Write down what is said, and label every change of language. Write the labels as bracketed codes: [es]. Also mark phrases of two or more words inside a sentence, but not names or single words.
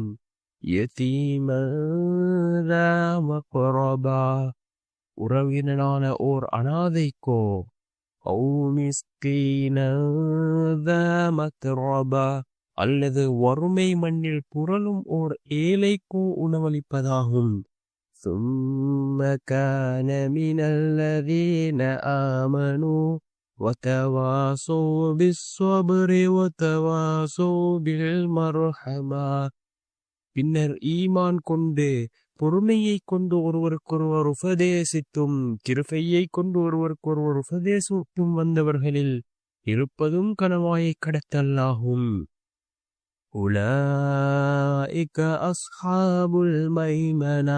[ar] يتيما ذا مقربة. [ta] உறவினனான ஓர் அனாதைக்கோ. [ar] أو مسكينا ذا متربة. [ta] அல்லது வறுமை மண்ணில் புரளும் ஓர் ஏழைக்கோ உணவளிப்பதாகும். [ar] ثم كان من الذين آمنوا وتواصوا بالصبر وتواصوا بالمرحمة. [ta] பின்னர் ஈமான் கொண்டு பொறுமையை கொண்டு ஒருவருக்கொருவர் உபதேசித்தும் கிருபையை கொண்டு ஒருவருக்கொருவர் உபதேசித்தும் வந்தவர்களில் இருப்பதும் கணவாயை கடத்தலாகும். [ar] أولئك أصحاب الميمنة.